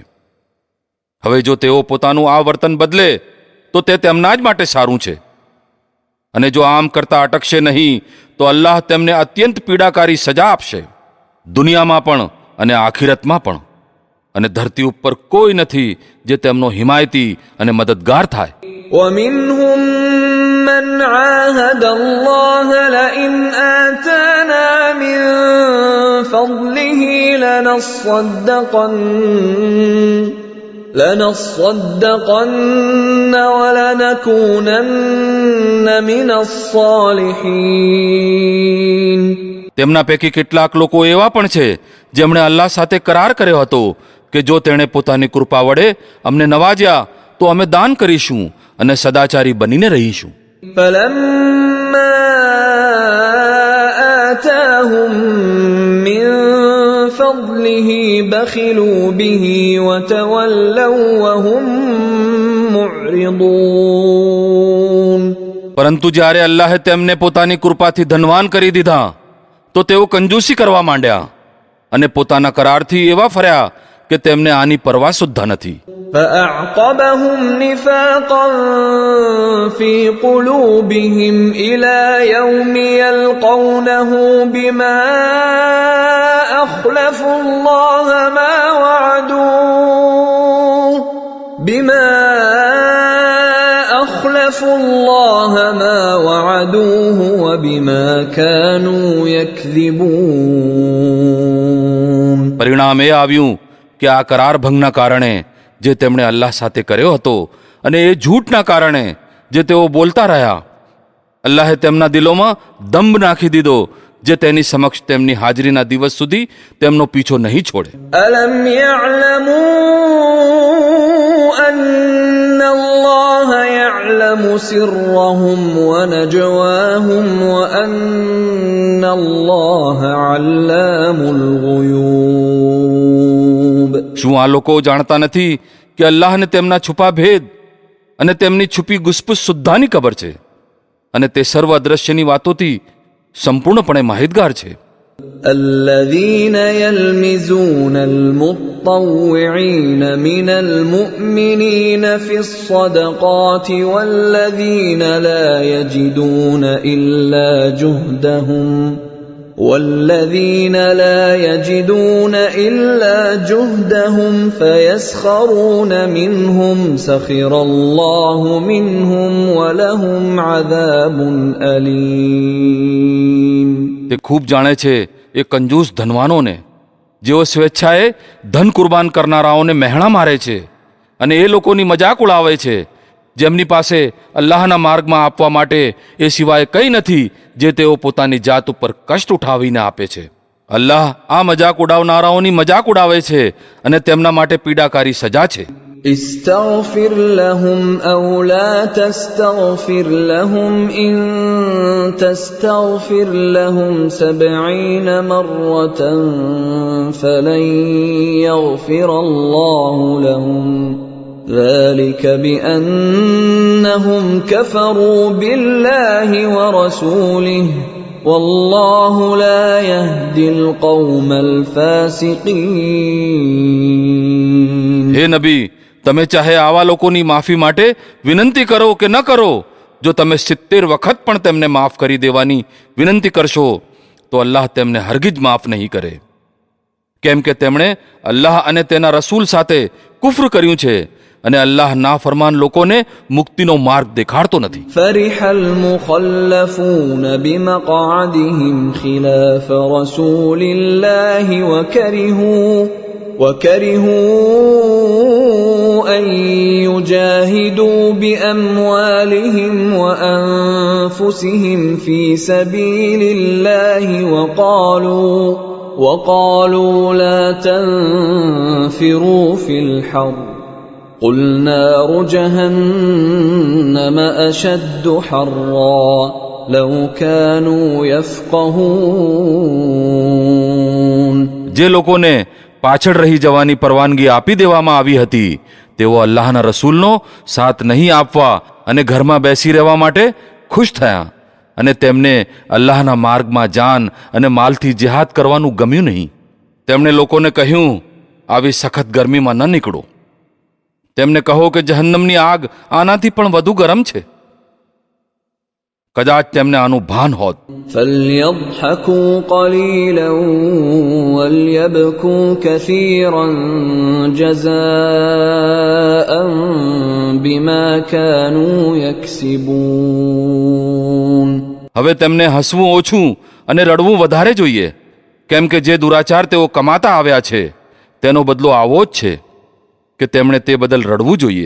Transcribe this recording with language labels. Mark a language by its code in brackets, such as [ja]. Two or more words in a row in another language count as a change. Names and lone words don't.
[gu] હવે જો તેઓ પોતાનું આ વર્તન બદલે તો તે તેમના જ માટે સારું છે. અને જો આમ કરતા અટકશે નહીં તો અલ્લાહ તેમને અત્યંત પીડાકારી સજા આપશે, દુનિયામાં પણ અને આખિરતમાં પણ. અને ધરતી ઉપર કોઈ નથી જે તેમનો હિમાયતી અને મદદગાર થાય. [ar] ومنهم من عاهد الله لئن آتانا من فضله لنصدقن ولنكونن من الصالحين. [gu] તેમના પૈકી કેટલાક લોકો એવા પણ છે જેમણે અલ્લાહ સાથે કરાર કર્યો હતો કે જો તેણે પોતાની કૃપા વડે અમને નવાજ્યા તો અમે દાન કરીશું અને સદાચારી બનીને રહીશું. [ar] فلما آتاهم من فضله بخلوا به وتولوا وهم معرضون. [gu] પરંતુ જ્યારે અલ્લાહે તેમને પોતાની કૃપાથી ધનવાન કરી દીધા તો તેઓ કંજૂસી કરવા માંડ્યા અને પોતાના કરારથી એવા ફર્યા કે તેમને આની પરવા સુદ્ધા નથી. [ar] فأعقبهم نفاقا في قلوبهم إلى يوم يلقونه بما أخلفوا الله ما وعدوه وبما كانوا يكذبون. [gu] પરિણામ એ આવ્યું કે આ કરાર ભંગના કારણે જે તેમણે અલ્લાહ સાથે કર્યો હતો અને એ ઝૂઠના કારણે જે તેઓ બોલતા રહ્યા, અલ્લાહે તેમના દિલોમાં દંભ નાખી દીધો જે તેની સમક્ષ તેમની હાજરીના દિવસ સુધી તેમનો પીછો નહીં છોડે. [ar] ألم يعلموا أن الله يعلم سرهم ونجواهم وأن الله علام الغيوب. [gu] શું આ લોકો જાણતા નથી કે અલ્લાહને તેમના છુપા ભેદ અને તેમની છુપી ગુસપુસ સુદ્ધાની ખબર છે અને તે સર્વ અદ્રશ્યની વાતોથી સંપૂર્ણપણે માહિતગાર છે. [ar] الذين يلمزون المطوعين من المؤمنين في الصدقات والذين لا يجدون إلا جهدهم والذين لا يجدون إلا جهدهم فيسخرون منهم سخر الله منهم ولهم عذاب أليم. [gu] તે ખૂબ જાણે છે એ કંજૂસ ધનવાનોને જેઓ સ્વેચ્છાએ ધન કુરબાન કરનારાઓને મહેણા મારે છે અને એ લોકોની મજાક ઉડાવે છે જેમની પાસે અલ્લાહના માર્ગમાં આપવા માટે એ સિવાય કંઈ નથી જે તેઓ પોતાની જાત ઉપર કષ્ટ ઉઠાવીને આપે છે. અલ્લાહ આ મજાક ઉડાવનારાઓની મજાક ઉડાવે છે અને તેમના માટે પીડાકારી સજા છે. [ar] استغفر لهم أو لا تستغفر لهم إن تستغفر لهم 70 مرة فلن يغفر الله لهم ذلك بأنهم كفروا بالله ورسوله والله لا يهدي القوم الفاسقين. [gu] હે નબી, તમે ચાહે આવા લોકોની માફી માટે વિનંતી કરો કે ન કરો, જો તમે 70 વખત પણ તેમને માફ કરી દેવાની વિનંતી કરશો તો અલ્લાહ તેમને હરગિજ માફ નહીં કરે, કેમ કે તેમણે અલ્લાહ અને તેના રસૂલ સાથે કુફર કર્યું છે અને અલ્લાહ નાફરમાન લોકોને મુક્તિનો માર્ગ દેખાડતો નથી. [ar] فرح المخلفون بمقعدهم خلاف رسول الله وكرهوا أن يجاهدوا بأموالهم وأنفسهم في سبيل الله وقالوا لا تنفروا في الحر قل نار جهنم أشد حرا لو كانوا يفقهون. [gu] જે લોકોને પાછળ રહી જવાની પરવાનગી આપી દેવામાં આવી હતી તેઓ અલ્લાહના રસૂલનો સાથ નહીં આપવા અને ઘરમાં બેસી રહેવા માટે ખુશ થયા અને તેમને અલ્લાહના માર્ગમાં જાન અને માલથી જિહાદ કરવાનું ગમ્યું નહીં. તેમણે લોકોને કહ્યું, આવી સખત ગરમીમાં ન નીકળો. તેમને કહો કે જહન્નમની આગ આનાથી પણ વધુ ગરમ છે. કદાચ તેમને આનું ભાન હોત. [ar] فليضحكوا قليلا وليبكوا كثيرا جزاء بما كانوا يكسبون. [gu] હવે તેમને હસવું ઓછું અને રડવું વધારે જોઈએ, કેમ કે જે દુરાચાર તેઓ કમાતા આવ્યા છે તેનો બદલો આવો જ છે કે તેમણે તે બદલ રડવું જોઈએ.